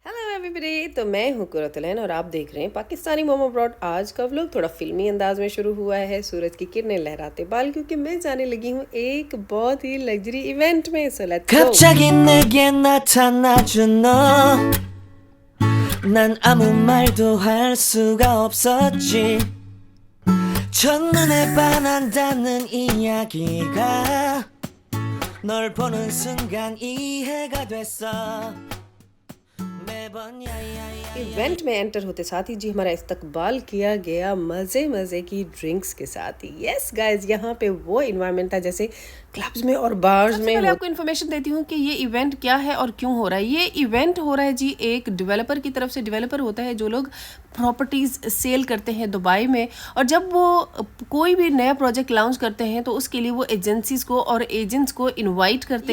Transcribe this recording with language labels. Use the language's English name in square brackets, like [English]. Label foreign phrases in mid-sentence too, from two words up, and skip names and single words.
[Hindi] एवरीबॉडी, तो मैं हूँ कुरतुलैन और आप देख रहे हैं पाकिस्तानी मोमो ब्रॉड। आज का व्लॉग थोड़ा फिल्मी अंदाज में शुरू हुआ है। सूरज की किरणें लहराते बाल, क्योंकि मैं जाने लगी हूँ एक बहुत ही लग्जरी इवेंट में। [English] so let's go. [Korean] 갑자기 내게 나타나준 너, 난 아무 말도 할 수가 없었지. 첫눈에 반한다는 이야기가 널 보는 순간 이해가 됐어. 매번 야야야. [Hindi] इवेंट में एंटर होते साथ ही जी हमारा इस्तकबाल किया गया मज़े मज़े की ड्रिंक्स के साथ ही। [English] yes guys, [Hindi] यहाँ पे वो इन्वायरमेंट था जैसे क्लब्स में और बार्स में। पहले आपको इन्फॉर्मेशन देती हूँ कि ये इवेंट क्या है और क्यों हो रहा है। ये इवेंट हो रहा है जी एक डेवलपर की तरफ से। डेवलपर होता है जो लोग प्रॉपर्टीज सेल करते हैं दुबई में, और जब वो कोई भी नया प्रोजेक्ट लॉन्च करते हैं तो उसके लिए वो एजेंसीज को और एजेंट्स को इनवाइट करते हैं।